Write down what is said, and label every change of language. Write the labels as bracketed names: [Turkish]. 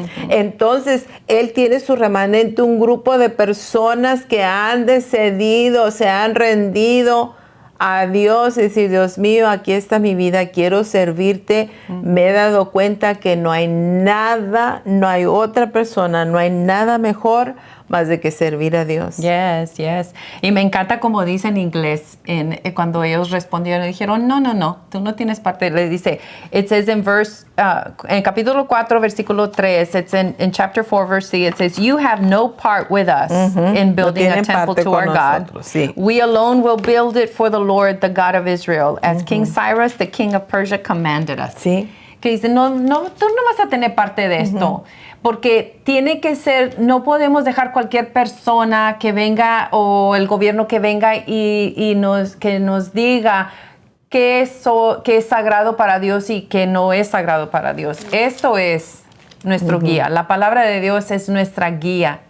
[Spanish] Entonces, Él tiene su remanente, un grupo de personas que han decidido, se han rendido a Dios y decir: Dios mío, aquí está mi vida, quiero servirte. Me he dado cuenta que no hay nada, no hay otra persona, no hay nada mejor más de que servir a Dios. [English] Yes. [Spanish] Y me encanta como dice en inglés, cuando ellos respondieron, dijeron, no, tú no tienes parte. [English] Le dice, it says in en capítulo 4, versículo 3, it's in chapter 4, verse 3, it says, you have no part with us in building a temple to our God. [Spanish] Sí. [English] We alone will build it for the Lord, the God of Israel, as King Cyrus, the king of Persia, commanded us. [Spanish] Sí. Que dice, no, tú no vas a tener parte de esto. Porque tiene que ser, no podemos dejar cualquier persona que venga o el gobierno que venga y que nos diga qué es sagrado para Dios y qué no es sagrado para Dios. Esto es nuestro guía. La palabra de Dios es nuestra guía.